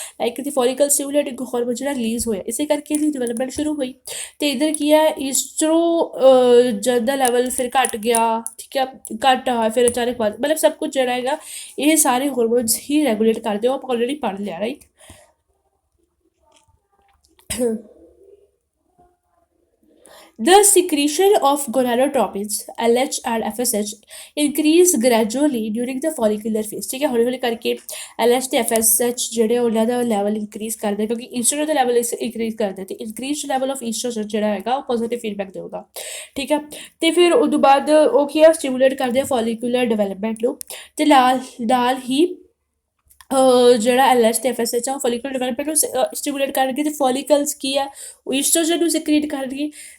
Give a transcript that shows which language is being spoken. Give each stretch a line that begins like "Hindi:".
Punjabi: Like ਕਿ ਫੋਲੀਕਲ ਸਟਿਮੂਲੇਟਿੰਗ hormone ਜਿਹੜਾ release ਹੋਇਆ, ਇਸੇ ਕਰਕੇ ਇਹਦੀ ਡਿਵੈਲਪਮੈਂਟ ਸ਼ੁਰੂ ਹੋਈ। ਤੇ ਇਧਰ ਕੀ ਹੈ ਈਸਟਰੋਜਨ ਦਾ ਲੈਵਲ ਫਿਰ ਘਟ ਗਿਆ, ਠੀਕ ਹੈ। ਘੱਟ ਆ ਫਿਰ ਅਚਾਨਕ ਵੱਧ, ਮਤਲਬ ਸਭ ਕੁਝ ਜਿਹੜਾ ਹੈਗਾ ਇਹ ਸਾਰੇ ਹਾਰਮੋਨਸ ਹੀ ਰੈਗੂਲੇਟ ਕਰਦੇ ਹੋ, ਆਪਾਂ ਆਲਰੇਡੀ ਪੜ੍ਹ ਲਿਆ, right.
English: The secretion of gonadotropins LH and FSH increase gradually during the follicular phase,
Punjabi: ਠੀਕ ਹੈ। ਹੌਲੀ ਹੌਲੀ ਕਰਕੇ LH ਤੇ FSH ਜਿਹੜੇ ਉਹਨਾਂ ਦਾ ਲੈਵਲ ਇੰਕਰੀਜ਼ ਕਰਦੇ ਕਿਉਂਕਿ ਈਸਟਰੋਜਨ ਦਾ ਲੈਵਲ ਇੰਕਰੀਜ਼ ਕਰਦੇ ਤੇ
English: increased level of oestrogen
Punjabi: ਜਿਹੜਾ ਹੈਗਾ ਉਹ ਪੋਜ਼ਿਟਿਵ ਫੀਡਬੈਕ ਦੇਊਗਾ, ਠੀਕ ਹੈ। ਤੇ ਫਿਰ ਉਸ ਤੋਂ ਬਾਅਦ ਉਹ ਕੀ ਆ ਸਟਿਮੂਲੇਟ ਕਰਦੇ ਆ ਫੋਲੀਕੂਲਰ ਡਿਵੈਲਪਮੈਂਟ ਨੂੰ ਤੇ ਨਾਲ ਹੀ ਜਿਹੜਾ LH ਤੇ FSH ਆ ਫੋਲੀਕੂਲਰ ਡਿਵੈਲਪਮੈਂਟ ਨੂੰ ਸਟਿਮੂਲੇਟ ਕਰਨਗੇ ਤੇ ਫੋਲੀਕਲਸ ਕੀ ਆ ਉਹ ਈਸਟਰੋਜਨ ਨੂੰ ਸਿਕਰੀਟ ਕਰਨਗੇ।